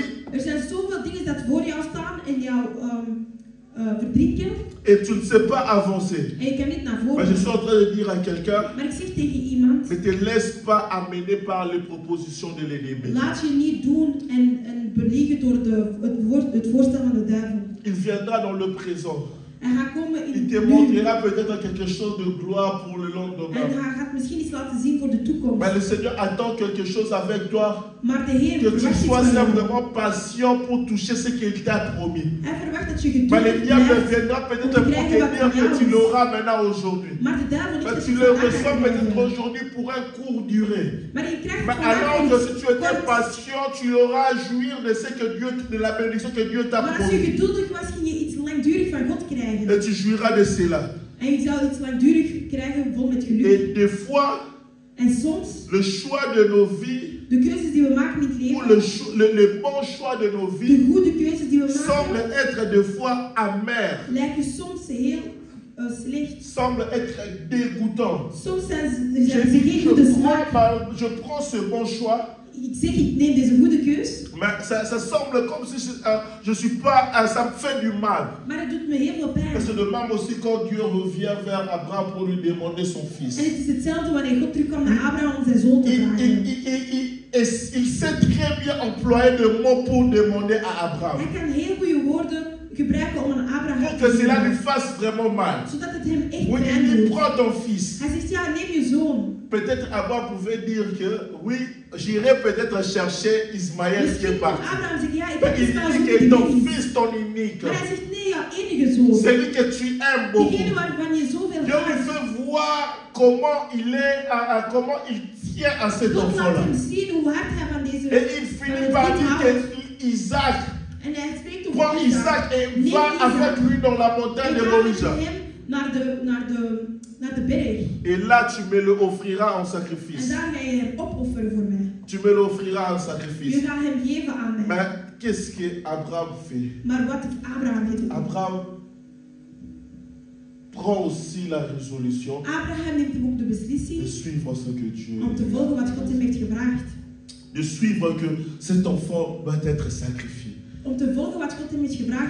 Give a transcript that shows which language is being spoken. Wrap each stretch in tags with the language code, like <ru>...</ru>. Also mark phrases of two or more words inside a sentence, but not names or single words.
<nl>Er zijn zoveel dingen dat voor jou staan en jou verdrinken</nl> <fr>et tu ne sais pas avancer.</fr> <nl>en je kan niet naar</nl> <fr>Mais</fr> <nl>voren.</nl> <fr>je suis en train de dire à quelqu'un,</fr> <nl>Maar ik zeg tegen iemand,</nl> <fr>ne te laisse pas amener par les propositions de l'ennemi.</fr> <nl>laat je niet doen en beliegen door het voorstel van de duivel.</nl> <fr>Il viendra dans le présent.</fr> <nl>Hij gaat komen in</nl> <fr>Il te</fr> <nl>het nu.</nl> <fr>montrera peut-être quelque chose de gloire pour le</fr> <nl>En</nl> <fr>lendemain.</fr> <nl>hij gaat misschien iets laten zien voor de toekomst.</nl> <fr>Mais le Seigneur attend quelque chose avec toi.</fr> <nl>Maar de Heer</nl> <fr>Que tu</fr> <nl>verwacht iets</nl> <fr>sois</fr> <nl>van jou.</nl> <fr>simplement patient pour toucher ce qu'il t'a promis.</fr> <nl>Hij verwacht dat je</nl> <fr>Mais le</fr> <nl>geduldig</nl> <fr>diable</fr> <nl>blijft.</nl> <fr>viendra peut-être pour te dire que tu l'auras maintenant aujourd'hui.</fr> <nl>Maar de duivel</nl> <fr>Mais</fr> <nl>heeft</nl> <fr>tu</fr> <nl>het</nl> <fr>le</fr> <nl>vandaag</nl> <fr>ressens</fr> <nl>aan</nl> <fr>peut-être</fr> <nl>jou.</nl> <fr>aujourd'hui pour un court durée.</fr> <nl>Maar je krijgt</nl> <fr>Mais</fr> <nl>vandaag</nl> <fr>alors que si</fr> <nl>iets</nl> <fr>tu étais</fr> <nl>kort.</nl> <fr>patient, tu auras à jouir de ce que Dieu, de la bénédiction que Dieu t'a</fr> <nl>Maar als je</nl> <fr>promis.</fr> <nl>geduldig was, ging je iets langdurig van God krijgen.</nl> <fr>Et tu jouiras de cela.</fr> <nl>En je zou iets langdurig krijgen vol met geluk.</nl> <fr>Et des fois,</fr> <nl>En soms,</nl> <fr>le choix de nos vies,</fr> <nl>de keuzes die we maken in het</nl> <fr>ou</fr> <nl>leven,</nl> <fr>les bons choix de nos</fr> <nl>de</nl> <fr>vies,</fr> <nl>goede keuzes die we</nl> <fr>semblent</fr> <nl>maken,</nl> <fr>être des fois amers,</fr> <nl>lijken soms heel slecht.</nl> <fr>semblent être dégoûtants.</fr> <nl>Soms zijn</nl> <fr>J'ai</fr> <nl>ze</nl> <fr>dit,</fr> <nl>geen goede smaak.</nl> <fr>je prends ce bon choix,</fr> <nl>Ik zeg, ik neem deze goede keus,</nl> <fr>mais ça semble comme si je suis pas, ça me fait du mal.</fr> <nl>maar het doet me heel veel pijn.</nl> <fr>Et c'est de même aussi quand Dieu revient vers Abraham pour lui demander son fils.</fr> <nl>En het is hetzelfde wanneer God terugkwam naar Abraham om zijn zoon te vragen.</nl> <fr>Il sait très bien employer de mots pour demander à Abraham.</fr> <nl>Hij kan heel goede woorden gebruiken om aan Abraham</nl> <fr>Pour</fr> <nl>te</nl> <fr>que cela lui</fr> <nl>zeggen,</nl> <fr>fasse vraiment mal.</fr> <nl>zodat het hem echt</nl> <fr>Oui,</fr> <nl>pijn</nl> <fr>il dit,</fr> <nl>doet.</nl> <fr>prends ton fils.</fr> <nl>Hij zegt, ja, neem je zoon.</nl> <fr>Peut-être Abraham pouvait dire que oui, j'irai peut-être chercher Ismaël qui</fr> <nl>Misschien</nl> <fr>est</fr> <nl>kon</nl> <fr>parti.</fr> <nl>Abraham zeggen, ja, ik</nl> <fr>Mais</fr> <nl>heb</nl> <fr>il</fr> <nl>Ismaël</nl> <fr>dit</fr> <nl>zoon</nl> <fr>que</fr> <nl>die</nl> <fr>ton</fr> <nl>weg is.</nl> <fr>fils, ton unique,</fr> <nl>Maar hij zegt, nee, jouw enige zoon.</nl> <fr>celui que tu aimes beaucoup.</fr> <nl>Diegene waarvan je zoveel</nl> <fr>Dieu lui</fr> <nl>houdt.</nl> <fr>fait voir comment il est, comment il tient à cet</fr> <nl>God laat</nl> <fr>enfant-là.</fr> <nl>hem zien hoe hard hij van deze</nl> <fr>Et il finit par dire que Isaac,</fr> <nl>En hij spreekt over</nl> <fr>prends Isaac et</fr> <nl>Neem</nl> <fr>va</fr> <nl>Isaac.</nl> <fr>avec lui dans la</fr> <nl>En</nl> <fr>montagne de</fr> <nl>ga met</nl> <fr>Moria.</fr> <nl>hem naar de berg.</nl> <fr>Et là, tu me le offriras en</fr> <nl>En</nl> <fr>sacrifice.</fr> <nl>daar ga je hem opofferen voor mij.</nl> <fr>Tu me l'offriras en</fr> <nl>Je</nl> <fr>sacrifice.</fr> <nl>gaat hem geven aan mij.</nl> <fr>Mais qu'est-ce que Abraham fait?</fr> <nl>Maar wat heeft Abraham gedaan?</nl> <fr>Abraham prend aussi la résolution</fr> <nl>Abraham neemt hem ook de</nl> <fr>de</fr> <nl>beslissing</nl> <fr>suivre ce que Dieu</fr> <nl>om te volgen wat God hem heeft gevraagd.</nl> <fr>de suivre que cet enfant doit être sacrifié.</fr> <nl>Om te volgen wat God hem heeft gevraagd</nl>